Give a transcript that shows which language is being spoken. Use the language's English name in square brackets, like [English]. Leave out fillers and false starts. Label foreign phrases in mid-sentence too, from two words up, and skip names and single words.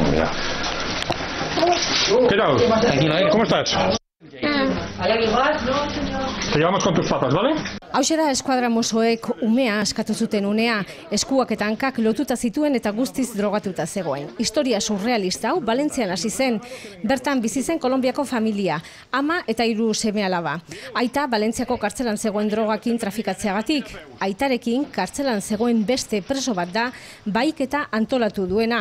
[Spanish] ya. ¿Qué tal? ¿Cómo estás? Te llevamos con tus papas, ¿vale? [Basque] Hauxe da eskuadra mosoek umea askatu zuten unea, eskuak eta hankak lotuta zituen eta guztiz drogatuta zegoen. Historia surrealista hau Valentzian hasi zen, bertan bizi zen Kolonbiako familia, ama eta 3 seme-alaba. Aita Valentziako kartzelan zegoen drogakin trafikatzeagatik, aitarekin kartzelan zegoen beste preso bat da, bahiketa antolatu duena.